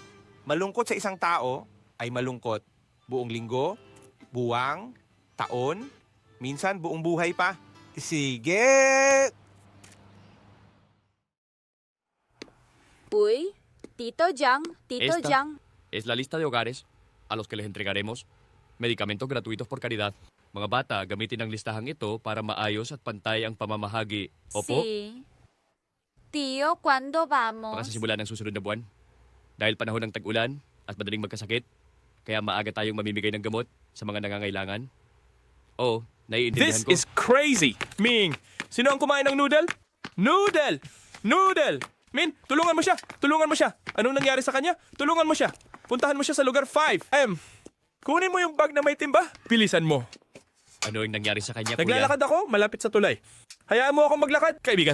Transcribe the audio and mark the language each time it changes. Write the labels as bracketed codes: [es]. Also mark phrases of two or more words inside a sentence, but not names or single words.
[tl] Malungkot sa isang tao ay malungkot. Buong linggo, buwang, taon, minsan buong buhay pa. Sige! Uy, Tito Jang, Tito [es] Esta. Jang. Es la lista de hogares a los que les entregaremos medicamentos gratuitos por caridad. [tl] Mga bata, gamitin ang listahang ito para maayos at pantay ang pamamahagi. Opo, [es] Sí. Tío, ¿cuándo vamos? [tl] para sa simula ng susunod na buwan. Dahil panahon ng tag-ulan at madaling magkasakit, kaya maaga tayong mamimigay ng gamot sa mga nangangailangan. Oo, naiintindihan [en] This [tl] ko. [en] is crazy! [tl] Ming, sino ang kumain ng noodle? Noodle! Noodle! Min, tulungan mo siya! Tulungan mo siya! Anong nangyari sa kanya? Tulungan mo siya! Puntahan mo siya sa lugar 5. Kunin mo yung bag na may timba. Bilisan mo. Ano yung nangyari sa kanya, kuya? Naglalakad ako, malapit sa tulay. Hayaan mo akong maglakad, kaibigan.